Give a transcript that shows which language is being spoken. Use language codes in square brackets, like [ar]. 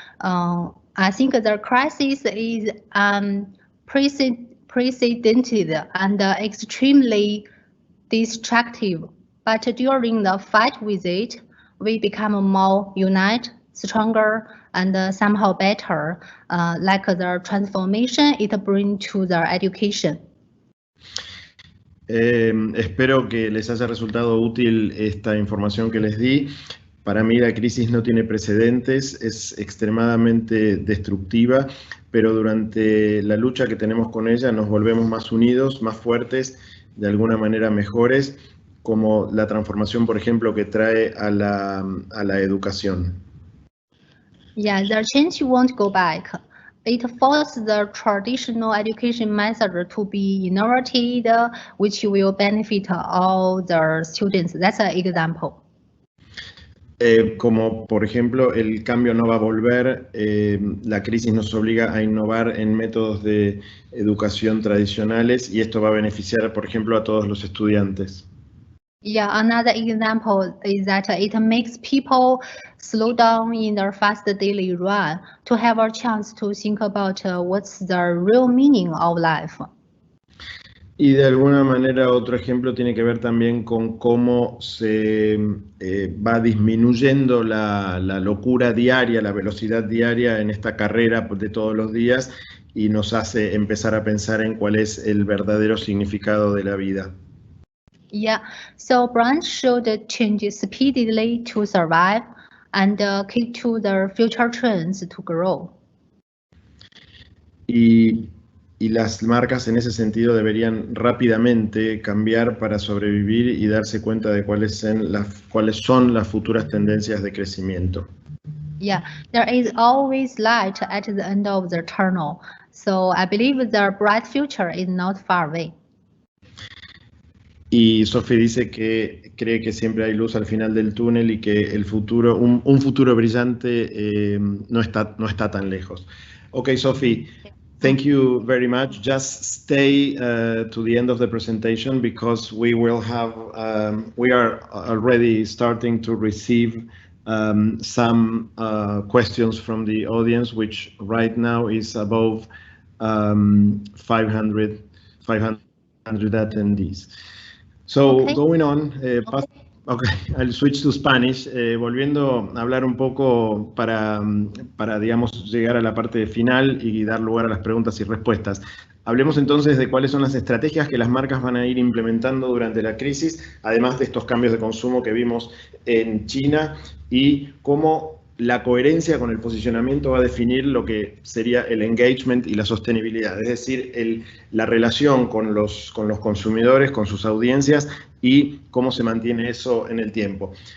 [en] I think the crisis is precedented and extremely destructive. But during the fight with it, we become more united, stronger, and somehow better, like the transformation it brings to the education. [es] Espero que les haya resultado útil esta información que les di. Para mí la crisis no tiene precedentes, es extremadamente destructiva, pero durante la lucha que tenemos con ella nos volvemos más unidos, más fuertes, de alguna manera mejores, como la transformación, por ejemplo, que trae a la educación. [en] Yeah, the change won't go back. It forces the traditional education method to be innovated, which will benefit all the students. That's an example. [es] Como por ejemplo, el cambio no va a volver, la crisis nos obliga a innovar en métodos de educación tradicionales y esto va a beneficiar, por ejemplo, a todos los estudiantes. [en] Yeah, another example is that it makes people slow down in their fast daily run to have a chance to think about what's the real meaning of life. [es] Y de alguna manera otro ejemplo tiene que ver también con cómo se va disminuyendo la locura diaria, la velocidad diaria en esta carrera de todos los días y nos hace empezar a pensar en cuál es el verdadero significado de la vida. [en] Yeah, so brands should change speedily to survive and keep to the future trends to grow. [es] Y las marcas en ese sentido deberían rápidamente cambiar para sobrevivir y darse cuenta de cuáles son las futuras tendencias de crecimiento. [en] Yeah, there is always light at the end of the tunnel. So I believe the bright future is not far away. [es] Y Sophie dice que cree que siempre hay luz al final del túnel y que el futuro, un futuro brillante no está tan lejos. [en] Okay, Sophie. Thank you very much. Just stay to the end of the presentation because we will have, we are already starting to receive some questions from the audience, which right now is above 500 attendees. So okay. Going on, I'll switch to Spanish, [es] volviendo a hablar un poco para, digamos, llegar a la parte final y dar lugar a las preguntas y respuestas. Hablemos entonces de cuáles son las estrategias que las marcas van a ir implementando durante la crisis, además de estos cambios de consumo que vimos en China y cómo la coherencia con el posicionamiento va a definir lo que sería el engagement y la sostenibilidad, es decir, la relación con los consumidores, con sus audiencias y cómo se mantiene eso en el tiempo.